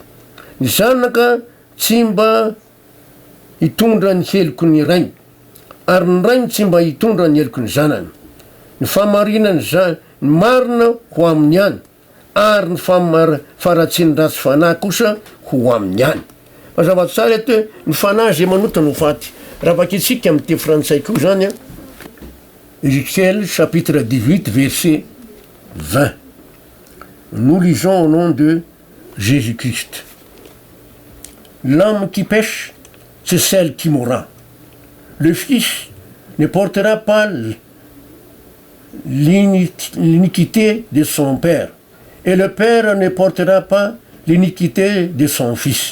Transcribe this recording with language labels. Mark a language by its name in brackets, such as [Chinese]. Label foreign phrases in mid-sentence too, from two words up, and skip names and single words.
[Malagasy] Ny zanaka tsy mba hitondra ny heliko ny rainy, ary ny rainy tsy mba hitondra ny heliko ny zanany. Ny famarinany ny marina ho amin'ny any, ary ny faratsiany ratsy fanahy kosa ho amin'ny any. Mazava tsara eto hoe ny fanahy zay manota no faty. Raha vakitsika amin'ny teny frantsay koa zany a, [French] Ézéchiel chapitre 18 verset 20. Nous lisons au nom de Jésus-Christ. L'âme qui pêche, c'est celle qui mourra. Le Fils ne portera pas l'iniquité de son Père, et le Père ne portera pas l'iniquité de son Fils.